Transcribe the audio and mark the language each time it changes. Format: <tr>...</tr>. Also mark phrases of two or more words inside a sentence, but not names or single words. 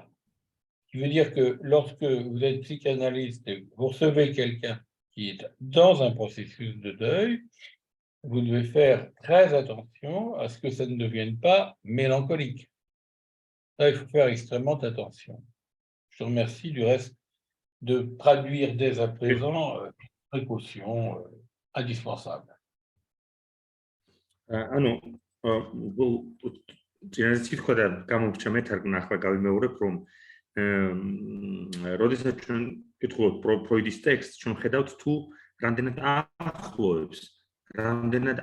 <fr>Ce qui veut dire que lorsque vous êtes psychanalyste et vous recevez quelqu'un qui est dans un processus de deuil, vous devez faire très attention à ce que ça ne devienne pas mélancolique. Ça, il faut faire extrêmement attention. Je vous remercie du reste de traduire dès à présent les précautions indispensables.</fr> <ka>როდესაც ჩვენ ვკითხულობთ ფროიდის ტექსტს, ჩვენ ხედავთ თუ რამდენად ახლოვებს რამდენად</ka>